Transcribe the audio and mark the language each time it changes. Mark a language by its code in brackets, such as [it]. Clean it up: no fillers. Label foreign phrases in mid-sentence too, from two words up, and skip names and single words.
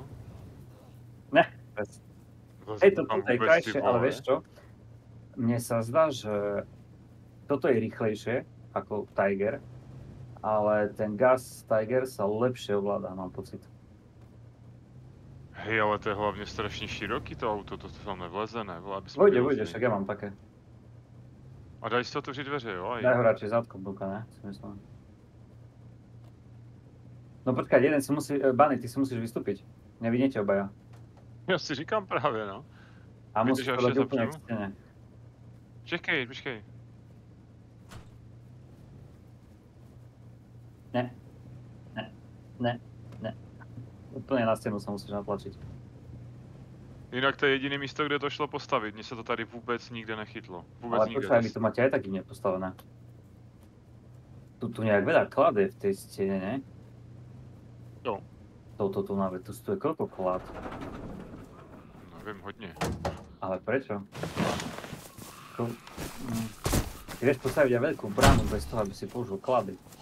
[sk] Ne, vec. Hej, toto je krajšie, ale vieš čo? Mne sa zdá, že toto je rýchlejšie ako Tiger, ale ten gas Tiger sa lepšie ovláda, mám pocit. [cs] Hej, ale to je hlavně strašně široký to auto, to tam nevleze, ne? [sk] Vojde, však ja mám také. [cs] A dají si otevřít dveře, jo? [sk] Daj ho radšej zadkom, Luka, ne? Si myslím. No počkaj, jeden si musí, Bunny, ty si musíš vystúpiť. Nevidíte obaja. [cs] Já si říkám právě, no. [sk] A musíš to dať úplne k stene. [cs] Počkej. Ne. [sk] Úplne na stenu sa musíš natlačiť. [cs] Jinak to je jediné místo, kde to šlo postavit. Mně se to tady vůbec nikde nechytlo. Vůbec ale nikde. [sk] počkaj, vy to máte aj tak iné postavené. Tu nejak veľa klade v tej stene, ne? [cs] Jo. [sk] Tu náve, tu je koľko klad? [cs] Nevím, hodně. [sk] Ale prečo? Ty vieš postaviť aj veľkú bránu bez toho, aby si použil klady.